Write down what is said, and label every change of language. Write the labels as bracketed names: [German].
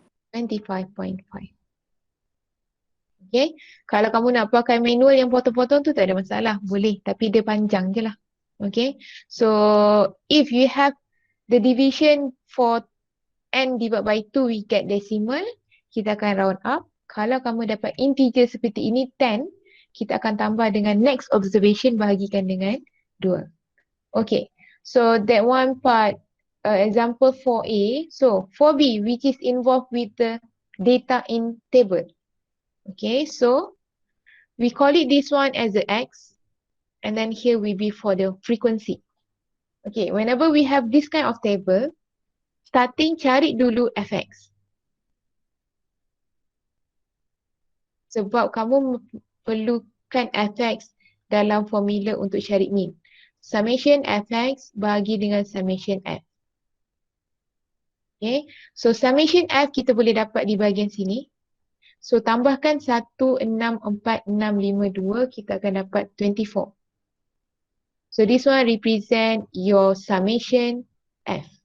[English] 25.5. Okay. [Malay] Kalau kamu nak pakai manual yang potong-potong tu tak ada masalah. Boleh. Tapi dia panjang je lah. Okay. [English] So if you have the division for n divided by 2 we get decimal. [Malay] Kita akan round up. Kalau kamu dapat integer seperti ini 10. Kita akan tambah dengan [English] next observation [Malay] bahagikan dengan 2. Okay. [English] So that one part. Example 4A. So 4B which is involved with the data in table. Okay, so we call it this one as the X and then here will be for the frequency. Okay, whenever we have this kind of table, starting [Malay] cari dulu [English] fx. [Malay] Sebab kamu perlukan fx dalam formula untuk cari mean. Summation fx bahagi dengan summation f. Okay, so summation F kita boleh dapat di bahagian sini. So tambahkan 164,652 kita akan dapat 24. [English] So this one represent your summation F.